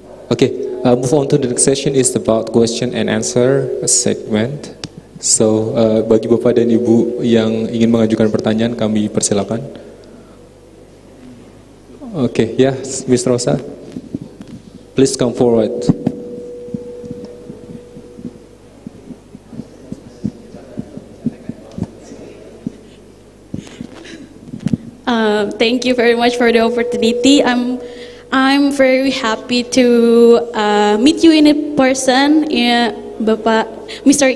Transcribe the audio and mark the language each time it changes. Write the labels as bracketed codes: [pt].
[en] Okay, move on to the next session is about question and answer segment. [id] So, bagi Bapak dan Ibu yang ingin mengajukan pertanyaan, kami persilakan. [en] Okay, yeah, Miss Rosa, please come forward. Thank you very much for the opportunity. I'm very happy to meet you in person, Bapak Mr.